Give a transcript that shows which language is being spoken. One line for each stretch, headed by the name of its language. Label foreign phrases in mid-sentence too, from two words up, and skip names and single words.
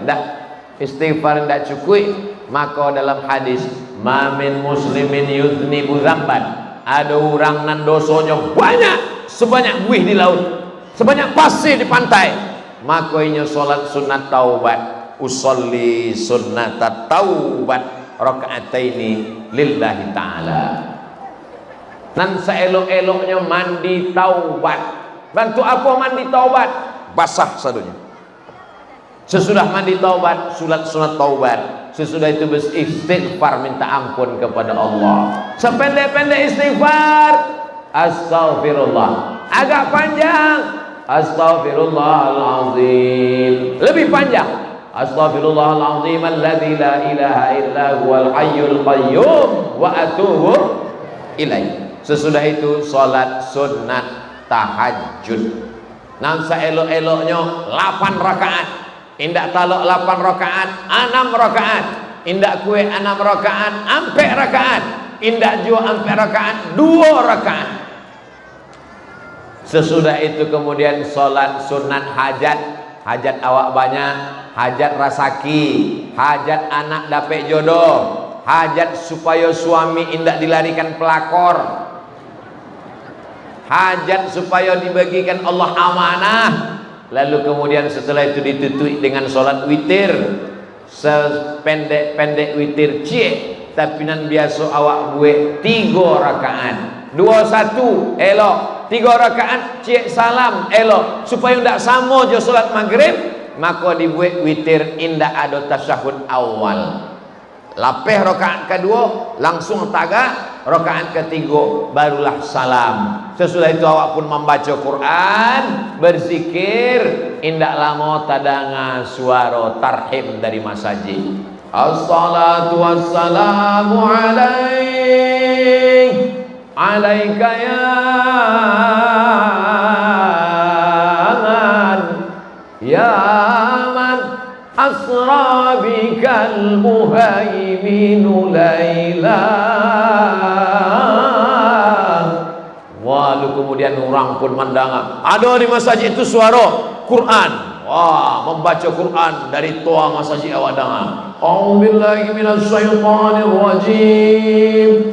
Indonesian: Nggak, istighfar tidak cukup. Maka dalam hadis,
Arabic: ما من مسلمين يذنب ذنبا,
Indonesian: ada orang nan dosonya banyak sebanyak buih di laut, sebanyak pasir di pantai, maka ini sholat sunat taubat, usolli sunat taubat
Arabic: ركعتين لله تعالى.
Minangkabau: Nan seelok-eloknya mandi taubat. Bantu apa mandi taubat? Basah sadunya.
Indonesian: Sesudah mandi taubat, sunat taubat. Sesudah itu beristighfar, minta ampun kepada Allah. Sependek-pendek istighfar, astaghfirullah. Agak panjang, astaghfirullahalazim. Lebih panjang,
Arabic: أستغفر الله العظيم الذي لا إله إلا هو الحي القيوم وأتوب إليه.
Indonesian: Sesudah itu salat sunat tahajud.
Minangkabau: Nan saelok-eloknya 8 rakaat. Indak talok 8 rakaat, 6 rakaat. Indak kue 6 rakaat, ampe rakaat. Indak jua ampe rakaat, 2 rakaat.
Indonesian: Sesudah itu kemudian sholat sunat hajat. Hajat awak banyak, hajat rasaki, hajat anak dapet jodoh, hajat supaya suami indak dilarikan pelakor, hajat supaya dibagikan Allah amanah. Lalu kemudian setelah itu ditutup dengan sholat witir, sependek-pendek witir cie, tapi nan biasa awak buat 3 rakaat, 2-1 elok, 3 rakaat cie salam elok, supaya tidak sama je sholat maghrib. Maka dibuat witir indah ada tasyahud awal, lapeh rakaat kedua langsung tagak, rakaat ketiga barulah salam. Sesudah itu awak pun membaca Quran, berzikir,
Minangkabau: indak lama tadanga suara tarhim dari masjid.
Arabic: الصلاة والسلام عليك, عليك يا من أسرى بك المهيمن ليلا.
Indonesian: Lalu kemudian orang pun mendengar ada di masjid itu suara Quran. Wah, membaca Quran dari toa masjid awak dengar.
Arabic: أعوذ بالله من الشيطان الرجيم.